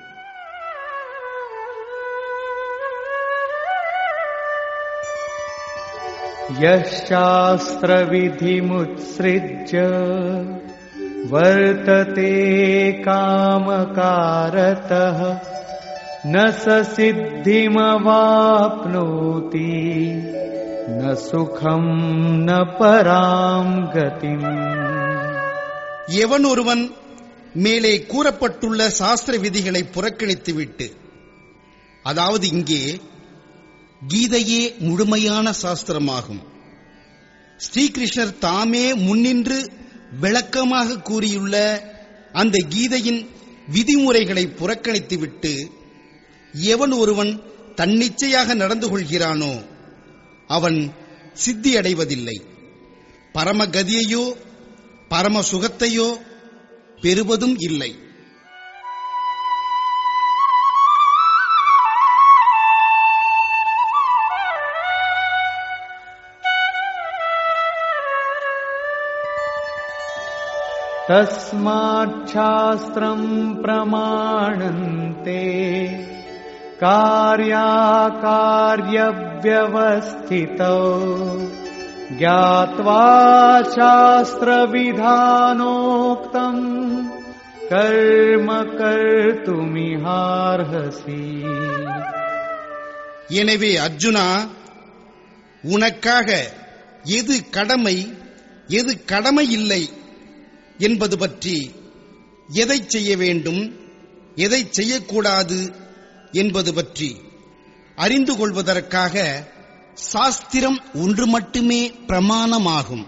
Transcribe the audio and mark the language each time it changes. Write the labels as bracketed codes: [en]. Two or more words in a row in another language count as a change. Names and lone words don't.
[sa] यश्शास्त्र विधिमुत्सृज्य वर्तते कामकारतः न स सिद्धिमवाप्नोति न सुखं न परां गतिम्. [ta] எவன் ஒருவன் மேலே கூறப்பட்டுள்ள சாஸ்திர விதிகளை புறக்கணித்துவிட்டு, அதாவது இங்கே கீதையே முழுமையான சாஸ்திரமாகும், ஸ்ரீகிருஷ்ணர் தாமே முன்னின்று விளக்கமாக கூறியுள்ள அந்த கீதையின் விதிமுறைகளை புறக்கணித்துவிட்டு எவன் ஒருவன் தன்னிச்சையாக நடந்து கொள்கிறானோ அவன் சித்தியடைவதில்லை. பரமகதியையோ பரம சுகத்தையோ பெறுவதும் இல்லை. [sa] तस्मात् शास्त्रम् प्रमाणन्ते कार्याकार्यव्यवस्थितौ ज्ञात्वा शास्त्रविधानोक्तम् कर्म कर्तुमिहार्हसि. [ta] எனவே அர்ஜுனா, உனக்காக எது கடமை எது கடமை இல்லை என்பது பற்றி, எதை செய்ய வேண்டும் எதை செய்யக்கூடாது என்பது பற்றி அறிந்து கொள்வதற்காக சாஸ்திரம் ஒன்று மட்டுமே பிரமாணமாகும்.